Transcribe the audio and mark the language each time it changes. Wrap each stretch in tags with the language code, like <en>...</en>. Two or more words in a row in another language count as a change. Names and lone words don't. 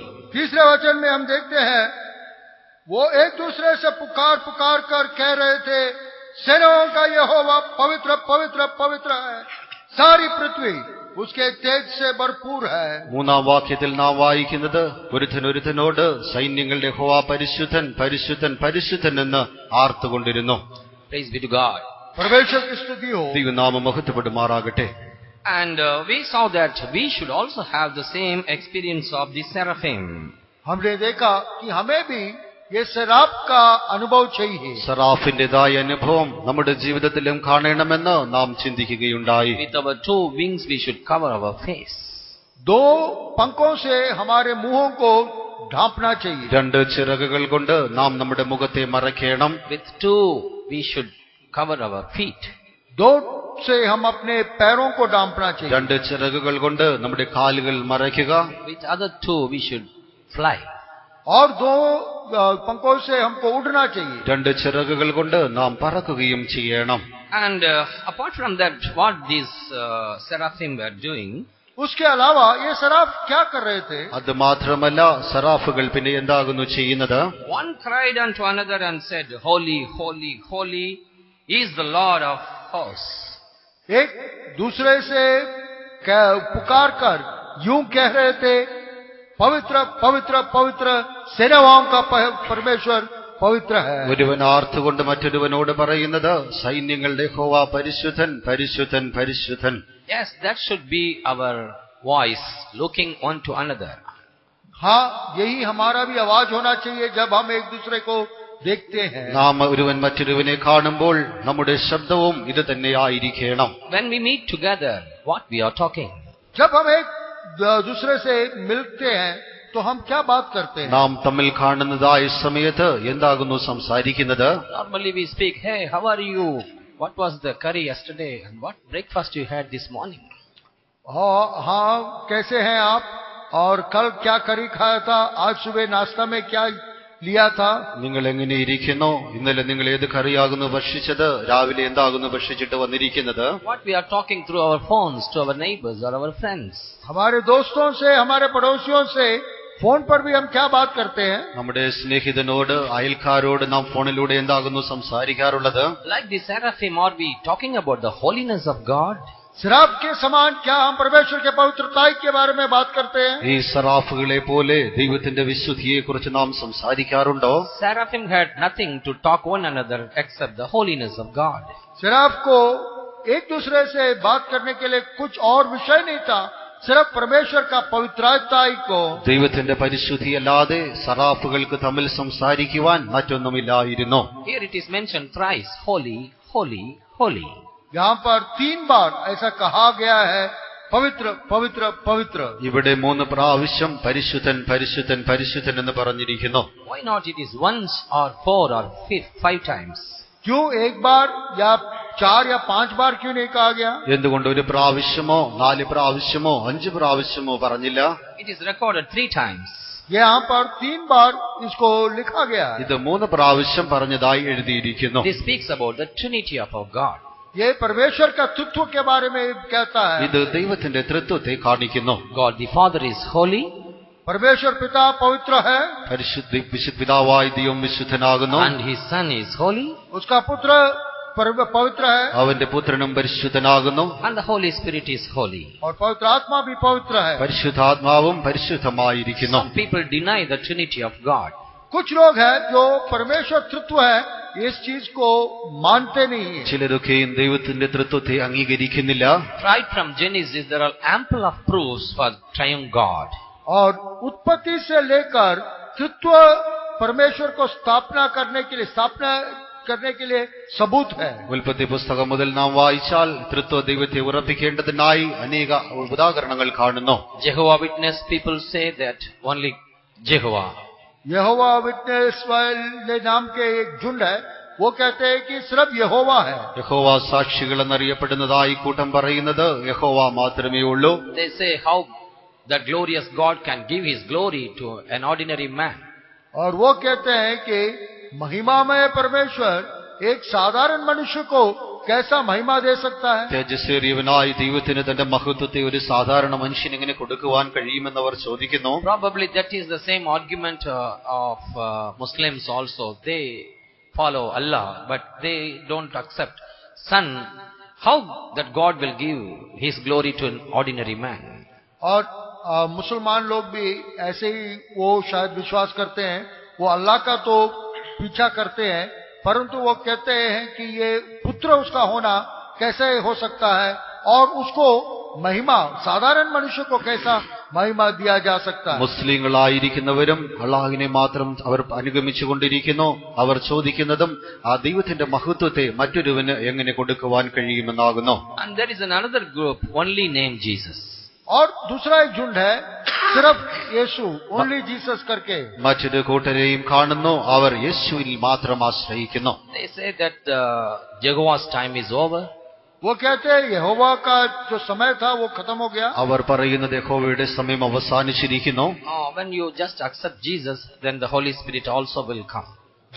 <hi>तीसरे वचन में हम देखते हैं वो एक दूसरे से पुकार कर कह रहे थे, सेनाओं का यहोवा पवित्र पवित्र पवित्र है, सारी पृथ्वी उसके तेज से भरपूर है.</hi> <ml>3-ാം വാക്യത്തിൽ നാം വായിക്കുന്നത്, ഒരുത്തനോട് സൈന്യങ്ങളുടെ യഹോവ പരിശുദ്ധൻ പരിശുദ്ധൻ പരിശുദ്ധൻ എന്ന് ആർത്തുകൊണ്ടിരുന്നു.</ml> <en>Praise be to God.</en> <hi>परमेश्वर की स्तुति हो.</hi> <ml>ദൈവനാമം മഹത്വപ്പെടുമാറാകട്ടെ.</ml> <en>And we saw that we should also have the same experience of the seraphim.</en> <hi>हमने देखा कि हमें भी ये सराफ का अनुभव चाहिए.</hi> <ml>സറാഫിന്റേതായ അനുഭവം നമ്മുടെ ജീവിതത്തിലും കാണണമെന്ന് നാം ചിന്തിക്കുകയുണ്ടായി.</ml> <en>With our 2 wings we should cover our face.</en> <hi>2 पंखों से हमारे मुंहों को ढांपना चाहिए.</hi> <ml>2 ചിറകുകൾ കൊണ്ട് നാം നമ്മുടെ മുഖത്തെ മറയ്ക്കണം.</ml> <en>With 2 we should cover our feet.</en> <hi>2 से हम अपने पैरों को ढांपना चाहिए.</hi> <ml>2 ചിറകുകൾ കൊണ്ട് നമ്മുടെ കാലുകൾ മറയ്ക്കുക.</ml> <en>With other 2 we should fly.</en> <hi>और 2 पंखों से हमको उड़ना चाहिए.</hi> <ml>2 ചിറകുകൾ കൊണ്ട് നാം പറക്കുകയും ചെയ്യണം.</ml> <en>And apart from that, what these seraphim were doing,</en> <hi>उसके अलावा ये सराफ क्या कर रहे थे?</hi> <ml>അത് മാത്രമല്ല, സറാഫുകൾ പിന്നെ എന്താകുന്നു ചെയ്യുന്നത്?</ml> <en>one cried unto another and said, Holy, holy, holy is the Lord of hosts.</en> <hi>एक दूसरे से पुकार कर यूं कह रहे थे, पवित्र पवित्र पवित्र सेनाओं का परमेश्वर पवित्र है.</hi> <ml>ഒരുവൻ ആർത്തുകൊണ്ട് മറ്റൊരുവനോട് പറയുന്നത്, സൈന്യങ്ങളുടെ യഹോവ പരിശുദ്ധൻ, പരിശുദ്ധൻ, പരിശുദ്ധൻ.</ml> <en>Yes, that should be our voice, looking one to another.</en> <hi>हाँ, यही हमारा भी आवाज होना चाहिए जब हम एक दूसरे को देखते हैं.</hi> <ml>നാം ഒരുവൻ മറ്റൊരുവനെ കാണുമ്പോൾ നമ്മുടെ ശബ്ദവും ഇത് തന്നെയായിരിക്കണം.</ml> <en>When we meet together, what we are talking?</en> <hi>जब हम एक दूसरे से मिलते हैं तो हम क्या बात करते हैं?</hi> <ml>നാം തമ്മിൽ കാണുന്നതായ സമയത്ത് എന്താകുന്നു സംസാരിക്കുന്നത്?</ml> <en>Normally we speak, hey, how are you? What was the curry yesterday? And what breakfast you had this morning?</en> <hi>हाँ, कैसे हैं आप? और कल क्या करी खाया था? आज सुबह नाश्ता में क्या लिया था?</hi> <ml>നിങ്ങൾ എങ്ങനെ ഇരിക്കുന്നു? ഇന്നലെ നിങ്ങൾ ഏത് കറിയാകുന്നു ഭക്ഷിച്ചത്? രാവിലെ എന്താകുന്നു ഭക്ഷിച്ചിട്ട് വന്നിരിക്കുന്നത്?</ml> <en>What we are talking through our phones to our neighbors or our friends.</en> <hi>हमारे दोस्तों से, हमारे पड़ोसियों से फोन पर भी हम क्या बात करते हैं?</hi> <ml>നമ്മുടെ സ്നേഹിതനോട്, അയൽക്കാരോട് നാം ഫോണിലൂടെ എന്താകുന്നു സംസാരിക്കാറുള്ളത്?</ml> <en>Like the seraphim, are we talking about the holiness of God?</en> <hi>शराब के समान क्या हम परमेश्वर के पवित्रताई के बारे में बात करते हैं?</hi> <ml>ഈ സറാഫുകളെ പോലെ ദൈവത്തിന്റെ വിശുദ്ധിയെ കുറിച്ച് നാം സംസാരിക്കാറുണ്ടോ?</ml> <en>Seraphim had nothing to talk one another except the holiness of God.</en> <hi>शराब को एक दूसरे से बात करने के लिए कुछ और विषय नहीं था, सिर्फ परमेश्वर का पवित्रताई को.</hi> <ml>ദൈവത്തിന്റെ പരിശുദ്ധിയല്ലാതെ സറാഫുകൾക്ക് തമ്മിൽ സംസാരിക്കുവാൻ മറ്റൊന്നുമില്ലായിരുന്നു.</ml> <en>Here it is mentioned thrice, holy, holy, holy.</en> <hi>यहाँ पर 3 बार ऐसा कहा गया है, पवित्र पवित्र पवित्र.</hi> <ml>ഇവിടെ 3 പ്രാവശ്യം പരിശുദ്ധൻ, പരിശുദ്ധൻ, പരിശുദ്ധൻ എന്ന് പറഞ്ഞിരിക്കുന്നു.</ml> <en>Why not it is once or 4 or 5 times?</en> <hi>क्यों एक बार या 4 या 5 बार क्यों नहीं कहा गया?</hi> <ml>എന്തുകൊണ്ട് 1 പ്രാവശ്യമോ 4 പ്രാവശ്യമോ 5 പ്രാവശ്യമോ പറഞ്ഞില്ല?</ml> <en>It is recorded 3 times.</en> <hi>यहाँ पर 3 बार इसको लिखा गया है.</hi> <ml>ഇത് 3 പ്രാവശ്യം പറഞ്ഞതായി എഴുതിയിരിക്കുന്നു.</ml> <en>This speaks about the Trinity of our God.</en> <hi>ये परमेश्वर का तत्व के बारे में कहता है.</hi> <ml>ഇത് ദൈവത്തിന്റെ ത്രിത്വത്തെ കാണിക്കുന്നു.</ml> <en>God the Father is holy.</en> <hi>परमेश्वर पिता पवित्र है.</hi> <ml>വിശുദ്ധ പിതാവായ ദൈവം വിശുദ്ധനാകുന്നു.</ml> <en>And His Son is holy.</en> <hi>उसका पुत्र पवित्र है.</hi> <ml>അവന്റെ പുത്രനും പരിശുദ്ധനാകുന്നു.</ml> <en>And the Holy Spirit is holy.</en> <hi>और पवित्र आत्मा भी पवित्र है.</hi> <ml>പരിശുദ്ധാത്മാവും പരിശുദ്ധമായിരിക്കുന്നു.</ml> <en>Some people deny the Trinity of God.</en> <hi>कुछ लोग हैं जो परमेश्वर तत्व है इस चीज को मानते नहीं है.</hi> <ml>ചിലരൊക്കെയും ദൈവത്തിന്റെ ത്രിത്വത്തെ അംഗീകരിക്കുന്നില്ല.</ml> <en>Right from Genesis there are ample of proofs for triune God.</en> <hi>और उत्पत्ति से लेकर तत्व परमेश्वर को स्थापना करने के लिए सबूत है.</hi> <ml>ഉൽപ്പത്തി പുസ്തകം മുതൽ നാം വായിച്ചാൽ ത്രിത്വ ദൈവത്തെ ഉറപ്പിക്കേണ്ടതിനായി അനേക ഉദാഹരണങ്ങൾ കാണുന്നു.</ml> <en>Jehovah Witness people say that only Jehovah.</en> <hi>यहोवा विटनेस वाले नाम के एक झुंड है, वो कहते हैं कि सिर्फ यहोवा है.</hi> <ml>യഹോവ സാക്ഷികൾ എന്നറിയപ്പെടുന്നതായി കൂട്ടം പറയുന്നത് യഹോവ മാത്രമേ ഉള്ളൂ.</ml> <en>They say how the glorious God can give His glory to an ordinary man.</en> <hi>और वो कहते हैं कि महिमामय परमेश्वर एक साधारण मनुष्य को कैसा महिमा दे सकता है?</hi> <ml>തേജസ്സേറിയവനായ ദൈവത്തിന് തന്റെ മഹത്വത്തെ ഒരു സാധാരണ മനുഷ്യന് എങ്ങനെ കൊടുക്കുവാൻ കഴിയുമെന്ന് അവർ ചോദിക്കുന്നു.</ml> <en>Probably that is the same argument of Muslims also. They follow Allah, but they don't accept Son. How that God will give His glory to an ordinary man?</en> <hi>और मुसलमान लोग भी ऐसे ही वो शायद विश्वास करते हैं, वो अल्लाह का तो पीछा करते हैं, परंतु वो कहते हैं कि ये पुत्र उसका होना कैसे हो सकता है और उसको महिमा साधारण मनुष्य को कैसा महिमा दिया जा सकता है?</hi> <ml>മുസ്ലിങ്ങളായിരിക്കുന്നവരും അള്ളാഹുവിനെ മാത്രം അവർ അനുഗമിച്ചുകൊണ്ടിരിക്കുന്നു. അവർ ചോദിക്കുന്നതും ആ ദൈവത്തിന്റെ മഹത്വത്തെ മറ്റൊരുവന് എങ്ങനെ കൊടുക്കുവാൻ കഴിയുമെന്നാകുന്നു.</ml> <en>And there is another group only named Jesus.</en> <hi>और दूसरा एक झुंड है सिर्फ यीशु,</hi> <en>only Jesus</en> <hi>करके.</hi> <ml>മറ്റൊരു കൂട്ടരെയും കാണുന്നു, അവർ യേശുവിൽ മാത്രം ആശ്രയിക്കുന്നു.</ml> <en>They say that Jehovah's time is over.</en> <hi>वो कहते हैं यहोवा का जो समय था वो खत्म हो गया.</hi> <ml>അവർ പറയുന്നത് യഹോവയുടെ സമയം അവസാനിച്ചിരിക്കുന്നു.</ml> <en>When you just accept Jesus, then the Holy Spirit also will come.</en>